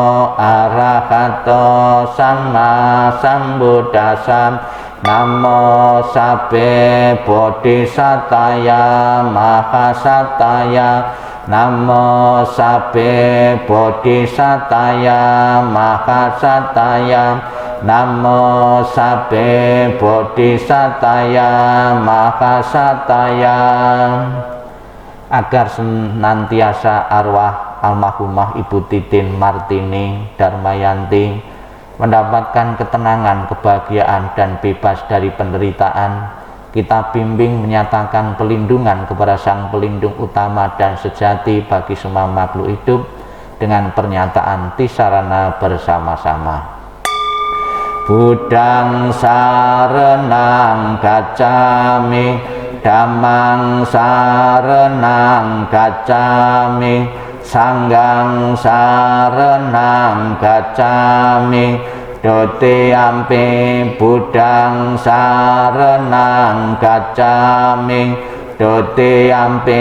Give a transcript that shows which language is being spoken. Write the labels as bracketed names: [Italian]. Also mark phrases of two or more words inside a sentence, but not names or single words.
[Pali] Arahato Sama Sambuddhassa, Namo Sabbe Bodhisataya Mahasataya, Namo Sabbe Bodhisataya Mahasataya, Namo Sabbe Bodhisataya Mahasataya. [Indonesian] Agar senantiasa arwah almarhumah Ibu Titin Martini Dharmayanti mendapatkan ketenangan, kebahagiaan, dan bebas dari penderitaan, kita bimbing menyatakan pelindungan kepada Sang Pelindung utama dan sejati bagi semua makhluk hidup dengan pernyataan tisarana bersama-sama. [Pali] Buddhang saranang gacchami, Dhammang saranang gacchami, Sanghang saranang gacchami, Dutiyampi Buddhang saranang gacchami, Dutiyampi